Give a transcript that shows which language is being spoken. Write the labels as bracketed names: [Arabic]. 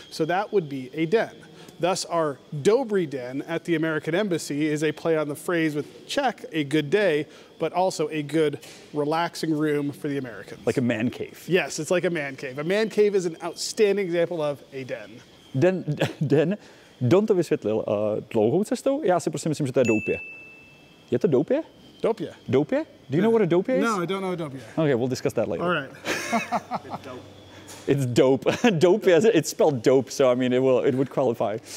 [English] So that would be a den. Thus, our dobrý den at the American Embassy is a play on the phrase with Czech, a good day, but also a good relaxing room for the Americans. Like a man cave. Yes, it's like a man cave. A man cave is an outstanding example of a den. [Czech] Don to vysvětlil dlouhou cestou, já si prostě myslím, že to je doupě. Je to doupě? Doupě. [English] Doupě? Do you know what a doupě is? No, I don't know what doupě. Okay, we'll discuss that later. All right. It's dope. Dope, it's spelled dope, so I mean it would qualify.